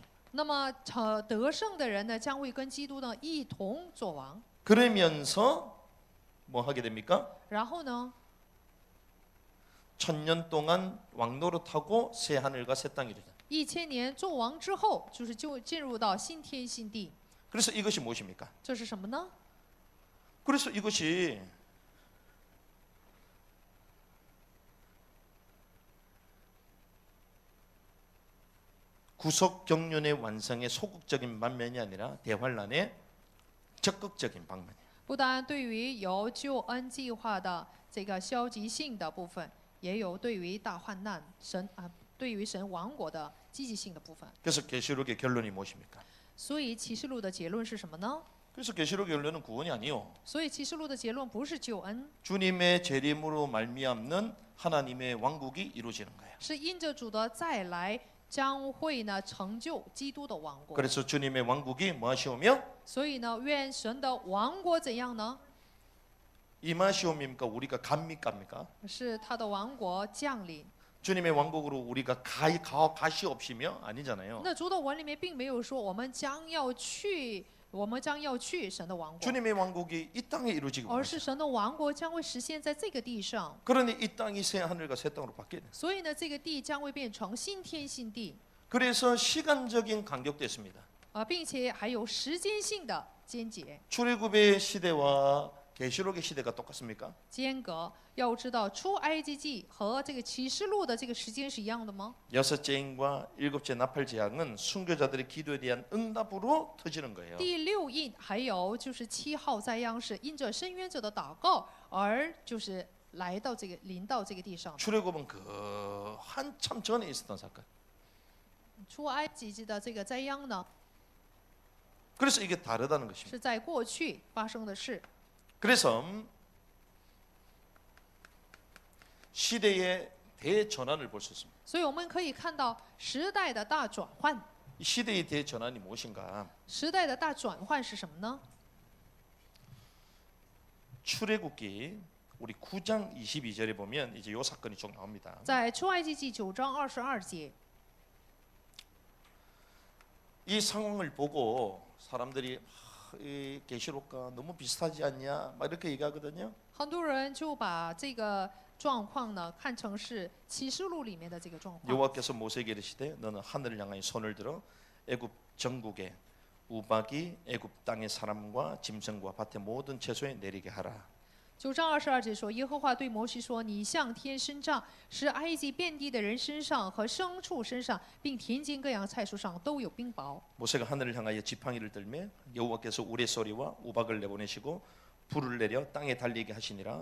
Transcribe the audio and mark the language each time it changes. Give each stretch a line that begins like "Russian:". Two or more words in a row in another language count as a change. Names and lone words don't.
Chinese: 那么得胜的人呢，将会跟基督呢一同作王。
Korean: 그러면서 뭐 하게 됩니까?
Chinese: 然后呢，
Korean: 천년 동안 왕노릇하고 새 하늘과 새 땅이 되죠.
Chinese: 1000年做王之后，就进入到新天新地。
Korean: 그래서 이것이 무엇입니까?
Chinese: 这是什么呢？
Korean: 그래서 이것이 구속 경륜의 완성의 소극적인 반면이 아니라 대환란의 적극적인 방면이에요.
Chinese: 不单对于有救恩计划的这个消极性的部分，也有对于大患难对于神王国的积极性的部分。
Korean: 그래서 계시록의 결론이 무엇입니까?
Chinese: 所以启示录的结论是什么呢？
Korean: 그래서 계시록의 결론은 구원이 아니요.
Chinese: 所以启示录的结论不是救恩，
Korean: 주님의 재림으로 말미암는 하나님의 왕국이 이루어지는 거예요.
Chinese: 是因着主的再来，将会呢成就基督的王国。
Korean: 그래서 주님의 왕국이 무엇이오며
Chinese: 所以呢，愿神的王国怎样呢？
Korean: 임하시옵니까? 우리가 갑니까?
Chinese: 是他的王国降临。
Korean: 주님의 왕국으로 우리가 가시 없이며 아니잖아요.
Chinese: 那主的文里面并没有说我们将要去神的王国，
Korean: 주님의 왕국이 이 땅에 이루어지기
Chinese: 而
Korean: 원하죠.
Chinese: 是神的王国将会实现在这个地上。
Korean: 그러니 이 땅이 새 하늘과 새 땅으로 바뀌는.
Chinese: 所以呢，这个地将会变成新天新地，
Korean: 그래서 시간적인 간격도 있습니다.
Chinese: 并且还有时间性的间接
Korean: 출애굽의 시대와 계시록의 시대가 똑같습니까?
Chinese: 间隔。要知道，出埃及记和这个启示录的这个时间是一样的吗？
Korean: 여섯째 인과 일곱째 나팔 재앙은 순교자들의 기도에 대한 응답으로 터지는 거예요.
Chinese: 第6印还有就是7号灾殃是因着申冤者的祷告而就是来到这个临到这个地上。
Korean: 출애굽은 그 한참 전에 있었던 사건.
Chinese: 出埃及记的这个灾殃呢，
Korean: 그래서 이게 다르다는 것입니다.
Chinese: 是在过去发生的事。
Korean: 그래서 시대의 대전환을 볼 수 있습니다.
Chinese: 所以我们可以看到时代的大转换。
Korean: 이 시대의 대전환이 무엇인가?
Chinese: 时代的大转换是什么呢？
Korean: 출애굽기 우리 9장 22절에 보면 이제 요 사건이 쭉 나옵니다.
Chinese: 在出埃及记9章22节，
Korean: 이 상황을 보고 사람들이 이 계시록과 너무 비슷하지 않냐? 막 이렇게 얘기하거든요.
Chinese: 很多人就把这个状况呢看成是启示录里面的这个状况。
Korean: 여호와께서 모세에게 이르시되 너는 하늘을 향하여 손을 들어 애굽 전국에 우박이 애굽 땅의 사람과 짐승과 밭의 모든 채소에 내리게 하라.
Chinese: 9章22节说，耶和华对摩西说：“你向天伸杖，使埃及遍地的人身上和牲畜身上，并田间各样菜蔬上都有冰雹。”
Korean: 모세가 하늘을 향하여 지팡이를 들매 여호와께서 우레소리와 우박을 내보내시고 불을 내려 땅에 달리게 하시니라.